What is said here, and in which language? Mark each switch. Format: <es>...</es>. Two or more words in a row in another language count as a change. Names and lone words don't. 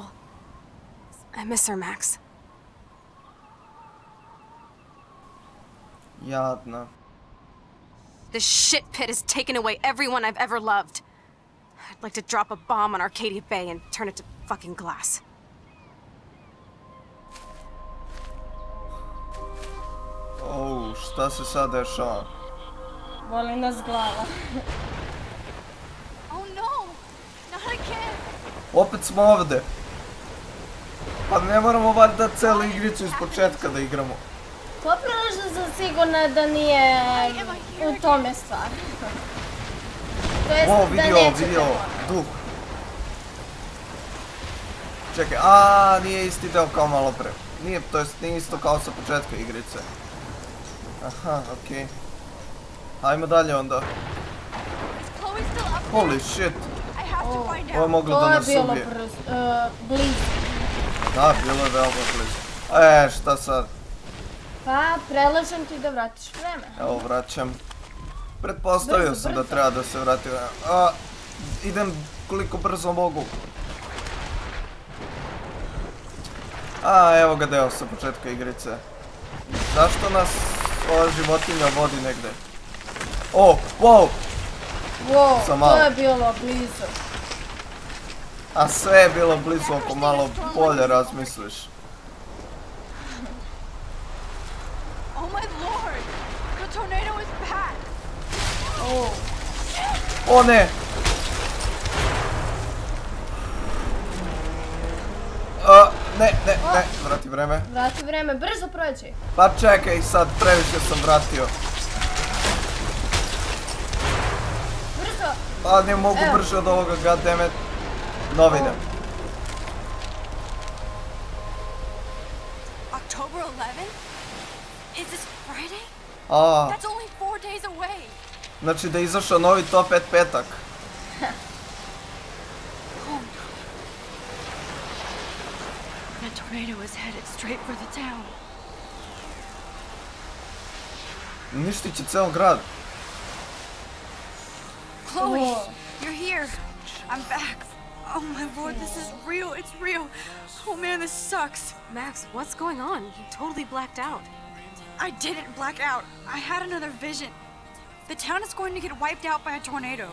<en>I miss her, Max.</en> <sr>Jadna.</sr> <en>This shit pit has taken away everyone I've ever loved. I'd like to drop a bomb on Arcadia Bay and turn it to fucking glass.</en> <sr>Oh, šta se sad dešava? Boli nas glava.</sr> <en>Oh no! Not again!</en> <sr>Opet smo ovde. Pa ne moramo valjda celu igricu iz početka da igramo. Poprilično sam sigurna da nije u tome stvar. To jest O, da vidi ovo, nećete vidi ovo. morat. Duh. Čekaj, a nije isti deo kao malo pre. Nije, to jest nije isto kao sa početka igrice. Aha, okej. Hajmo dalje onda.</sr> <en>Chloe's still up Holy shit. I have to find</en> <sr>Ovo je moglo To da je nas bilo ubije. blizu. Da, bilo je veoma blizu. Šta sad? Pa, predlažem ti da vratiš vreme. Evo, vraćam. Pretpostavio Brzo, sam da brzo. treba da se vratim. Idem koliko brzo mogu. Evo ga deo sa početka igrice. Zašto nas ova životinja vodi negde? O, wow! Wow, Sam to malo. je bilo blizu. A sve je bilo blizu ako malo bolje razmisliš.</sr> <en>Oh my lord! The tornado is back! Oh.</en> <sr>O ne! ne, vrati vreme. Vrati vreme, brzo prođi. Pa čekaj, sad previše sam vratio. Brzo. Pa ne mogu brže od ovoga, goddammit. Novine.</sr> <en>October 11th? Is this Friday?</en> <sr>A,</sr> <en>That's only 4 days away.</en> <sr>znači da je izašao novi Top 5 petak.</sr> <en>That tornado is headed straight for the town.</en> <sr>Uništit će ceo grad.</sr> <en>Chloe, Oh. you're here. I'm back. Oh my lord, this is real. It's real. Oh man, this sucks. Max, what's going on? You totally blacked out. I didn't black out. I had another vision. The town is going to get wiped out by a tornado.</en>